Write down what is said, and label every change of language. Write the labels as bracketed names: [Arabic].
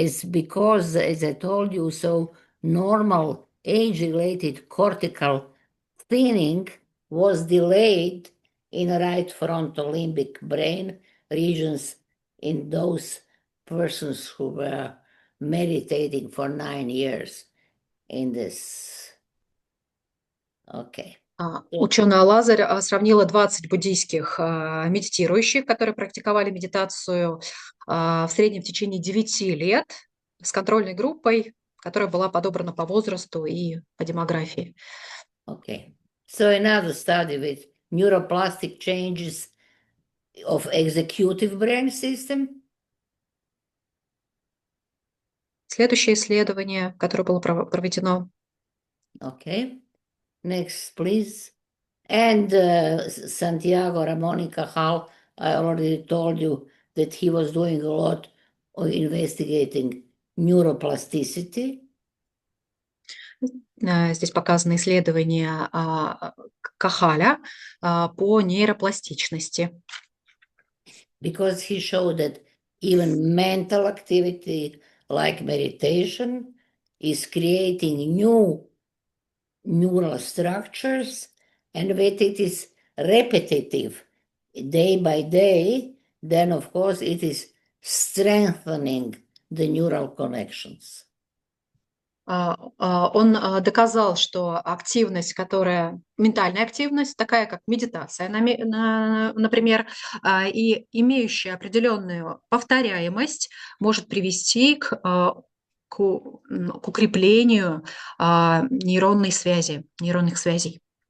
[English] Because, as I told you, so normal age-related cortical thinning was delayed in right frontal limbic brain regions in those persons who were meditating for 9 years in this. Okay. [Russian] Ученая Лазарь сравнила 20 буддийских медитирующих, которые практиковали медитацию в среднем в течение 9 лет с контрольной группой, которая была подобрана по возрасту и по демографии. [English] Okay. So another study with neuroplastic changes of executive brain system. [Russian] Следующее исследование, которое было проведено. [English] Okay. Next, please. And Santiago Ramon y Cajal, I already told you that he was doing a lot of investigating neuroplasticity. [Russian] Здесь показаны исследования Кахаля по нейропластичности. [English] Because he showed that even mental activity like meditation is creating new neural structures, and that it is repetitive day by day, then of course it is strengthening the neural connections. [Russian] Он доказал, что активность, ментальная активность, такая как медитация, например, и имеющая определенную повторяемость, может привести к укреплению нейронных связей.